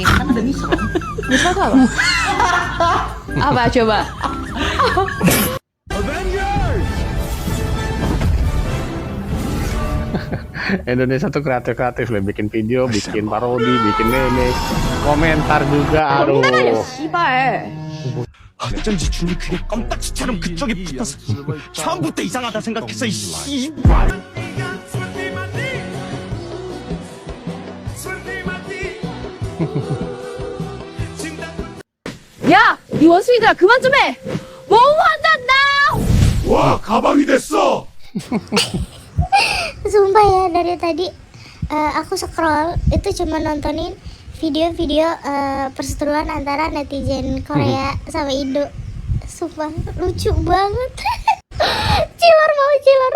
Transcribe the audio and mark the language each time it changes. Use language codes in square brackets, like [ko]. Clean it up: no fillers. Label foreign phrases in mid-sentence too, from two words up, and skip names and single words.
[id] Kan udah misro. Misro tuh apa? Apa coba? Indonesia tuh kreatif loh, bikin video, bikin parodi, bikin meme, komentar juga, aduh. [ko] 씨발. 어쩐지 준이 그게 껌딱지처럼 그쪽에 붙어서 처음부터 이상하다 생각했어 이 씨발. 야, 이 원숭이들아 그만 좀 해. 뭐한다 나. 와, 가방이 됐어. [id] Sumpah ya, dari tadi aku scroll itu cuma nontonin video-video perseteruan antara netizen Korea sama Indo. Sumpah lucu banget. Cilor mau cilor.